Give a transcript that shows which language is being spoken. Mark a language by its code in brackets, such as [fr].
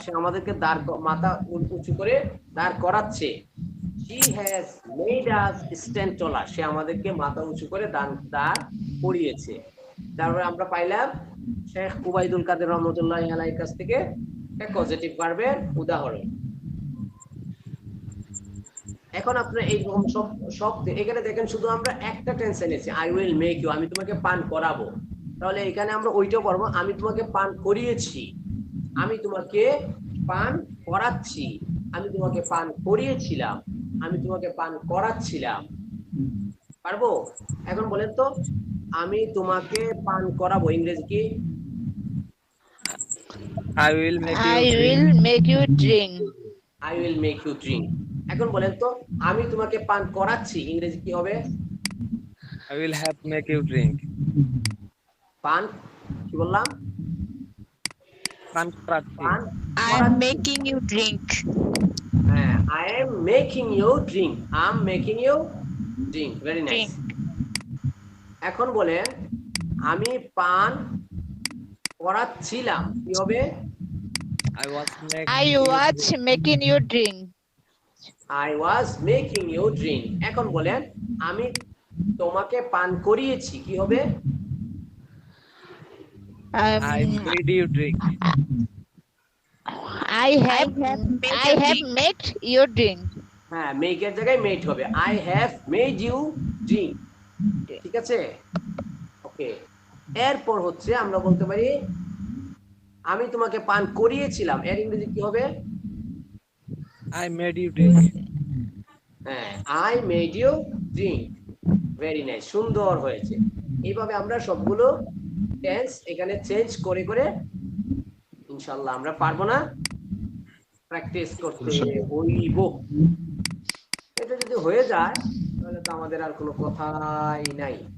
[bn] সে আমাদেরকে মাথা উঁচু করে দাঁড় করাচ্ছে। [en] She has made us stand taller। [bn] সে আমাদেরকে মাথা উঁচু করে দাঁড় করিয়েছে। তারপরে আমরা পাইলাম শেখ উবাইদুল কাদের রহমতুল্লাহি আলাইহির কাছ থেকে পজিটিভ ভার্বের উদাহরণ। এখন আপনারা এইরকম সব এখানে দেখেন, শুধু আমরা একটা টেন্স এনেছি, [en] I will make you, [bn] আমি তোমাকে পান করাবো। তাহলে এখানে আমরা ওইটাও পড়বো, আমি তোমাকে পান করিয়েছি, আমি তোমাকে পান করাচ্ছি, আমি তোমাকে পান করিয়েছিলাম, আমি তোমাকে পান করাচ্ছিলাম। পারবো? এখন বলেন তো, আমি তোমাকে পান করাবো ইংরেজি কি? [en] I will make you I drink. will make you drink. I will make you drink। [bn] এখন বলেন তো, আমি তোমাকে পান করাচ্ছি ইংরেজি কি হবে? [en] I will have make you drink. [bn] পান কি বললাম? পান করাচ্ছি। পান [en] I am making you drink. হ্যাঁ, I am making you drink। I am making you drink। Very nice। [bn] এখন বলে আমি পান করাচ্ছিলাম কি হবে? [en] I was making you drink. I was making you drink। [bn] এখন বলেন আমি তোমাকে পান করিয়েছি কি হবে? [en] I made you drink. I have made you drink. হ্যাঁ, make [bn] এর জায়গায় [en] made হবে। I have made you drink। [bn] ঠিক আছে? ওকে, এরপর হচ্ছে আমরা বলতে পারি আমি তোমাকে পান করিয়েছিলাম, এর ইংরেজি কি হবে? [en] I made you drink. হ্যাঁ, I made you drink। [bn] Very nice, সুন্দর হয়েছে। এইভাবে আমরা সবগুলো টেন্স এখানে চেঞ্জ করে করে ইনশাআল্লাহ আমরা পারবো না, প্র্যাকটিস করতে হইব। এটা যদি হয়ে যায় তাহলে তো আমাদের আর কোনো কথাই নাই।